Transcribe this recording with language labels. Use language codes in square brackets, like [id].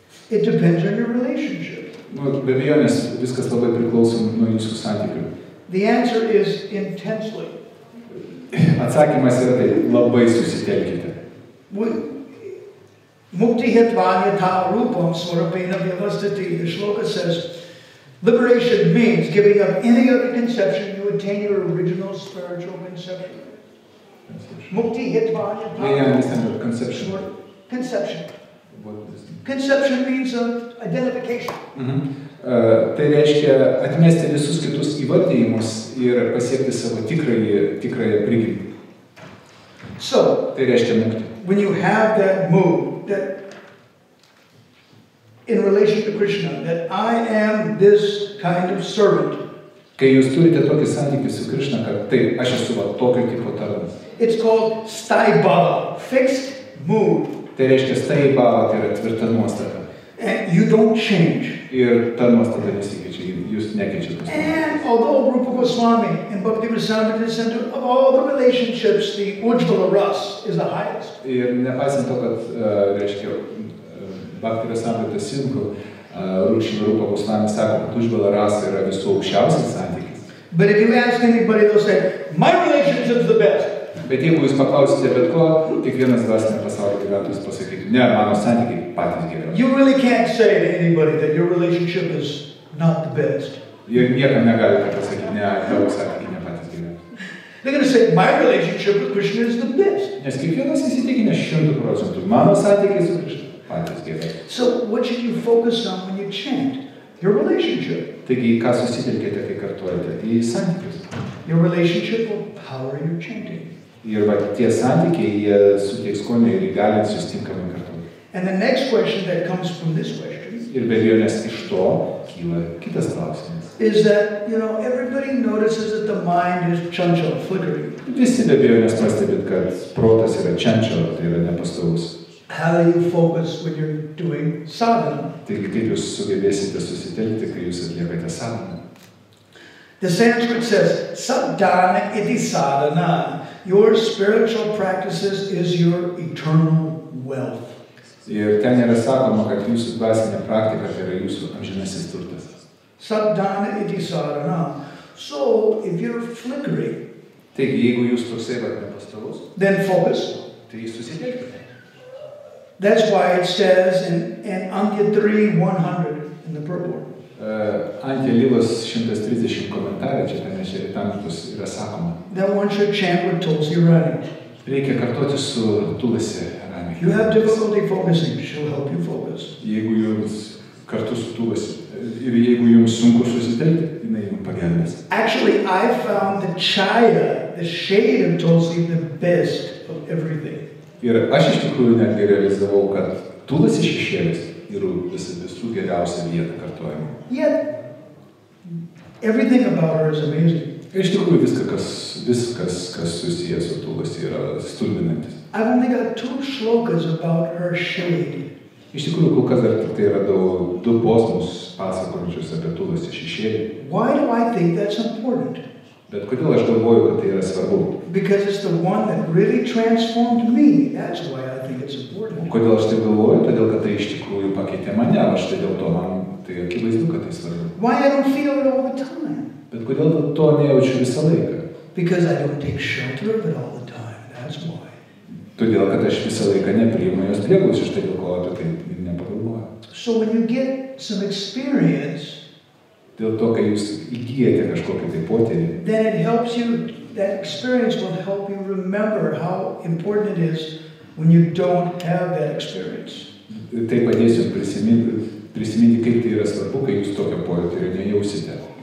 [en] It depends on your relationship. [lt] Be abejonės viskas labai priklauso nuo jūsų santykių. [en] The answer is intensely. [lt] Atsakymas yra tai, labai susitelkite. [sa] Mukti hitvanya ta rupam swarapena vyavastati. [en] The shloka says, liberation means giving up any other conception, you attain your original spiritual conception. [sa] Mukti hitvanya ta. [en] Yeah, I understand the conception. Conception. What is it? Conception means identification. [lt] Tai reiškia atmesti visus kitus įvardijimus ir pasiekti savo tikrąją prigimtį. [en] So, [lt] tai reiškia mukti. [en] When you have that mood, that in relation to Krishna, that I am this kind of servant. [lt] Kai jūs turite tokį santykį su Krishna, kad taip, aš esu tokio tipo tarnas. [en] It's called sthai bhava, fixed mood. [lt] Tai reiškia sthai bhava, tai yra tvirta nuostata. [en] And you don't change. [lt] Ir ta nuostata nesikeičia, jūs nekeičiate. [en] And although Rupa Goswami and Bhakti Rasamrita Center, of all the relationships, the Ujjvala Ras is the highest. [lt] Ir nepaisant to, kad reiškia Bhakti Rasamrita Sindhu, Rupa Goswami sako, kad Ujjvala Ras yra visų aukščiausias santykis. [en] But if you ask anybody, they'll say, my relationship is the best. [lt] Bet jeigu jūs paklausite bet ko, kiekvienas dvasinio pasaulio gyventojas pasakytų, ne, mano santykiai patys geriausi. [en] You really can't say to anybody that your relationship is not the best. [lt] Ir niekam negalite pasakyti, ne, tavo santykiai ne patys geriausi. [en] They're going to say, my relationship with Krishna is the best. [lt] Nes kiekvienas įsitikinęs 100%, mano santykiai su Krishna patys geriausi. [en] So what should you focus on when you chant? Your relationship. [lt] Taigi, ką susitelkėte, kai kartuojate? Į santykius. [en] Your relationship will power your chanting. [lt] Ir tie santykiai, jie suteiks skonį ir įgalins jūs tinkamai kartuoti. [en] And the next question that comes from this question [lt] ir be abejonės iš to kyla kitas klausimas. [en] Is that, everybody notices that the mind is chanchal, flickering. [lt] Visi be abejonės pastebit, kad protas yra chanchal, tai yra nepastovus. [en] How do you focus when you're doing sadhana? [lt] Taigi, kaip jūs sugebėsite susitelkti, kai jūs atliekate sadhaną? [en] The Sanskrit says, [sa] sadhana iti sadhana. [en] Your spiritual practices is your eternal wealth. [lt] Ir ten yra sakoma, kad jūsų dvasinė praktika tai yra jūsų amžinasis turtas. [sa] Sadhana iti sadhana. [en] So, if you're flickering, [lt] taigi, jeigu jūs toksai nepastovus, [en] then focus. [lt] Tai susitelkite. [en] That's why it says in Antya 3:100 in the purport. [lt] Ant Lyvos 130 komentarė, čia ten Šeritamtus yra sakoma. [en] That one should chant with Tulsi Rani. [lt] Reikia kartoti su Tulsi Rani. [en] You have difficulty focusing, she'll help you focus. [lt] Jeigu jums kartu su Tulsi ir jeigu jums sunku susitelkti, jinai jums pagelbės. [en] Actually, I found the chaya, the shade of Tulsi, the best of everything. [lt] Ir aš iš tikrųjų netgi realizavau, kad Tulsi šešėlis yra visų geriausia vieta kartojimo. [en] Yet, everything about her is amazing. [lt] Iš tikrųjų viskas, kas susijęs su Tulsi, yra stulbinantis. [en] I've only got 2 shlokas about her shade. [lt] Iš tikrųjų, kol kas dar tik tai radau 2 posmus pasakojančius apie Tulsi šešėlį. [en] Why do I think that's important? [lt] Bet kodėl aš galvoju, kad tai yra svarbu? [en] Because it's the one that really transformed me. That's why I think it's important. [lt] Kodėl aš taip galvoju? Todėl, kad tai iš tikrųjų pakeitė mane, aš tai dėl to man tai akivaizdu, kad tai svarbu. [en] Why I don't feel it all the time? [lt] Bet kodėl to nejaučiu visą laiką? [en] Because I don't take shelter of it all the time. That's why. [lt] Todėl, kad aš visą laiką nepriimu jos prieglaudos, štai dėl ko apie tai nepagalvoju. [en] So when you get some experience, [lt] dėl to, kai jūs įgyjate kažkokį tai potyrį, [en] then it helps you, that experience will help you remember how important it is when you don't have that experience. [lt] Tai padės jums prisiminti, kaip tai yra svarbu, kai jūs tokio potyrio nejausite.